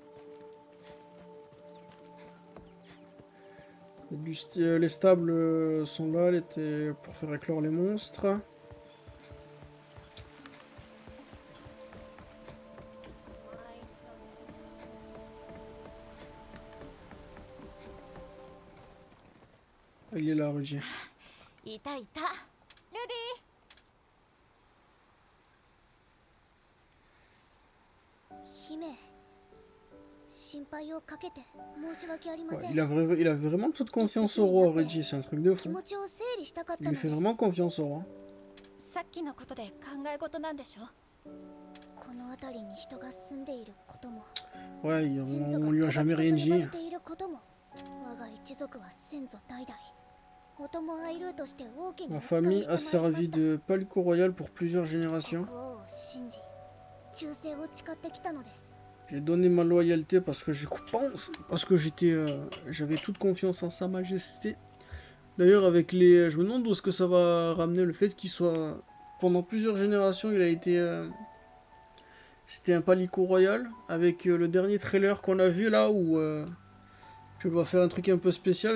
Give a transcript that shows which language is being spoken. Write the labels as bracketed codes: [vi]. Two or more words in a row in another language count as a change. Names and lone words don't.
[fr] Les stables sont là, pour faire éclore les monstres. Il est là, Rudy. [ja] いたいた。ルディ。姫。心配をかけて申し訳ありません。 [fr] Il a vraiment toute confiance au roi, Rudy, c'est un truc de fou. [ja] 気持ちを整理したかった [fr] Il [ja] の [fr] lui [ja] で [fr] fait [ja] す。 [fr] vraiment confiance au roi. [ja] さっきのことで考え事なんでしょ。この辺りに人が住んでいることも。 [fr] Ouais, on lui a jamais rien dit. [ja] 我が一族は先祖代々。音もアイルーとして大きな [fr] Ma famille a servi de palico royal pour plusieurs générations. [ja] 国王を信じ、忠誠を誓ってきたのです。 [fr] J'ai donné ma loyauté parce que j'avais toute confiance en sa majesté. D'ailleurs, je me demande où est-ce que ça va ramener le fait qu'il soit pendant plusieurs générations, il a été c'était un palico royal avec le dernier trailer qu'on a vu là où je dois faire un truc un peu spécial.